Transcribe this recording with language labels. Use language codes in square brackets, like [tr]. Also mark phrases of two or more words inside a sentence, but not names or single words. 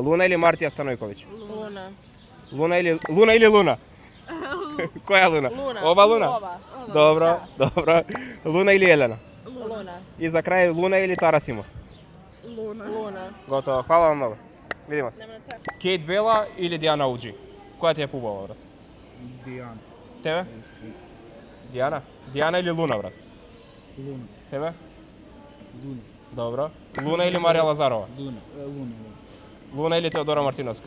[mk] Луна или Мартија Станојковиќ? Luna. Луна или Луна? Која Луна? Luna. Ова Луна? Ova. Добро, добро. Луна или Елена? Luna. И за крај Луна или Тара Симов? Luna. Готово, фала вам многу. Видиме се. [sr] Nema na čak. [mk] Кейт Бела или Дијана Уџи? Која ти е побава, брат? Дијан. Тебе? Дијана? Дијана или Луна, брат? Луна. Тебе? Луна. Добро. Луна или Марија Лазарова? Луна. Луна. Луна или Теодора Мартиновска?